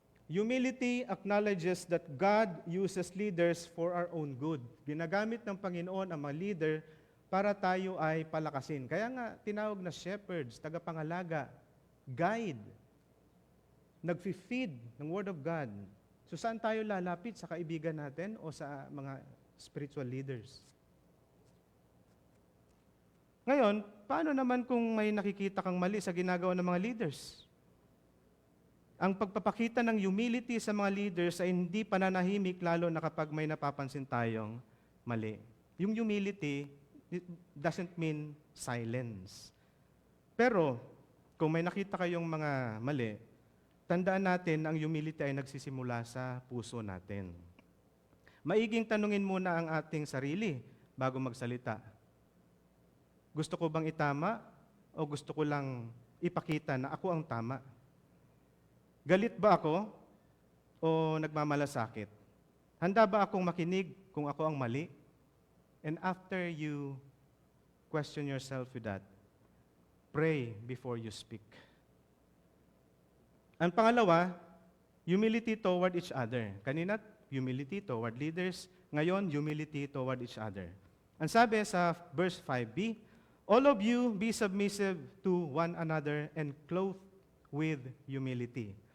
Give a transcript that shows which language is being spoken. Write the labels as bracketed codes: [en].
[en] Humility acknowledges that God uses leaders for our own good. [tl] Ginagamit ng Panginoon ang mga leader para tayo ay palakasin. Kaya nga, tinawag na shepherds, tagapangalaga, guide, nag-feed ng Word of God. So saan tayo lalapit? Sa kaibigan natin o sa mga spiritual leaders? Ngayon, paano naman kung may nakikita kang mali sa ginagawa ng mga leaders? Ang pagpapakita ng humility sa mga leaders ay hindi pananahimik lalo na kapag may napapansin tayong mali. [en] Yung humility doesn't mean silence. Pero, [tl] kung may nakita kayong mga mali, tandaan natin na ang humility ay nagsisimula sa puso natin. Maiging tanungin muna ang ating sarili bago magsalita. Gusto ko bang itama o gusto ko lang ipakita na ako ang tama? Galit ba ako o nagmamalasakit? Handa ba akong makinig kung ako ang mali? [en] And after you question yourself with that, pray before you speak. [tl] Ang pangalawa, [en] humility toward each other. Kanina, humility toward leaders. Ngayon, humility toward each other. [tl] Ang sabi sa [en] verse 5b, all of you be submissive to one another and clothed with humility.